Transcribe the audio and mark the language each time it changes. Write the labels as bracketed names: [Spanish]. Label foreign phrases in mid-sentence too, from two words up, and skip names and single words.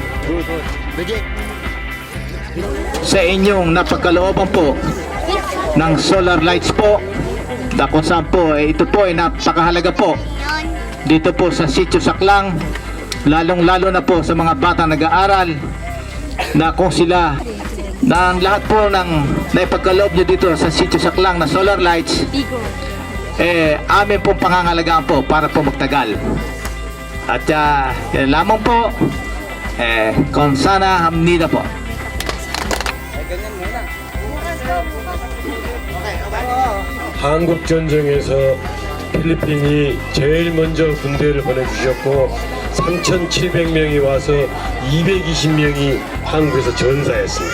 [Filipino] Sa inyong napagkalooban po ng solar lights po, na kung saan po ito po ay napakahalaga po dito po sa Sitio Saklang, lalong-lalo na po sa mga bata nag-aaral, na kung sila na ang lahat po ng naipagkaloob nyo dito sa Sitio Saklang na solar lights, amin pong pangangalagaan po para po magtagal. At yan lamang po, kung sana hamnida po. [Korean] 한국 전쟁에서 필리핀이 제일 먼저 군대를 보내주셨고 3,700명이 와서 220명이 한국에서 전사했습니다.